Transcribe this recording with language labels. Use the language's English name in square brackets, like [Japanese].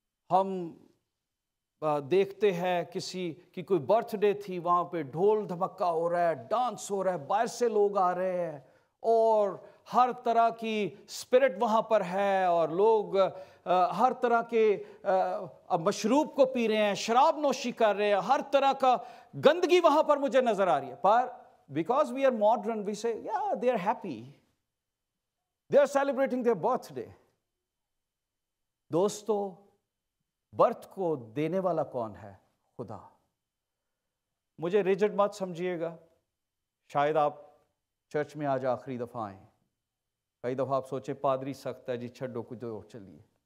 [Urdu] ہم دیکھتے ہیں کسی کی کوئی برتھ ڈے تھی، وہاں پہ ڈھول دھمکا ہو رہا ہے، ڈانس ہو رہا ہے، باہر سے لوگ آ رہے ہیں اور ہر طرح کی اسپرٹ وہاں پر ہے، اور لوگ ہر طرح کے مشروب کو پی رہے ہیں، شراب نوشی کر رہے ہیں، ہر طرح کا گندگی وہاں پر مجھے نظر آ رہی ہے. [English] پر because we are modern we سے yeah they are happy, they are celebrating their birthday. [Urdu] دوستو، برتھ کو دینے والا کون ہے؟ خدا. مجھے ریجڈ مت سمجھیے گا، شاید آپ چرچ میں آج آخری دفعہ آئیں، کئی دفعہ آپ سوچے پادری سخت ہے جی، چھڈو کچھ اور چلیے.